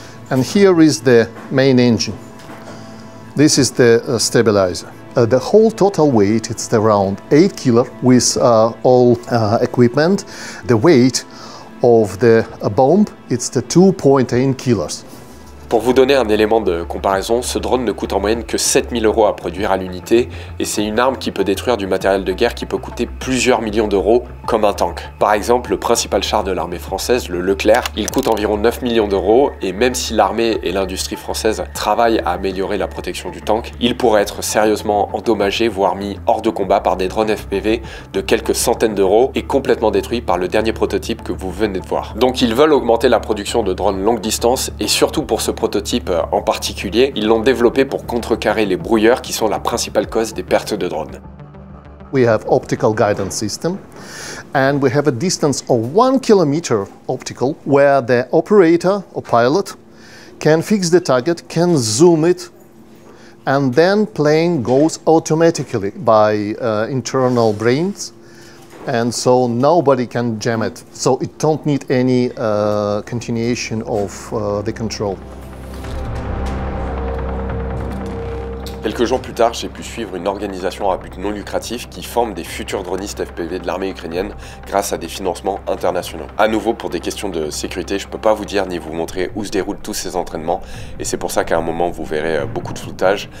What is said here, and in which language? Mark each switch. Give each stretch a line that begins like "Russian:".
English: And here is the main engine. This is the stabilizer. The whole total weight, it's around 8 kilos with all equipment. The weight of the bomb, it's the 2.8 kilos.
French: Pour vous donner un élément de comparaison, ce drone ne coûte en moyenne que 7 000 € à produire à l'unité, et c'est une arme qui peut détruire du matériel de guerre qui peut coûter plusieurs millions d'euros, comme un tank. Par exemple, le principal char de l'armée française, le Leclerc, il coûte environ 9 millions d'euros, et même si l'armée et l'industrie française travaillent à améliorer la protection du tank, il pourrait être sérieusement endommagé, voire mis hors de combat par des drones FPV de quelques centaines d'euros, et complètement détruit par le dernier prototype que vous venez de voir. Donc ils veulent augmenter la production de drones longue distance, et surtout pour ce prototype en particulier, ils l'ont développé pour contrecarrer les brouilleurs qui sont la principale cause des pertes de drones.
English: We have optical guidance system, and we have a distance of 1 kilometer optical where the operator or pilot can fix the target, can zoom it, and then plane goes automatically by internal brains, and so nobody can jam it. So it don't need any continuation of the control.
French: Quelques jours plus tard, j'ai pu suivre une organisation à but non lucratif qui forme des futurs dronistes FPV de l'armée ukrainienne grâce à des financements internationaux. À nouveau, pour des questions de sécurité, je ne peux pas vous dire ni vous montrer où se déroulent tous ces entraînements, et c'est pour ça qu'à un moment vous verrez beaucoup de floutage.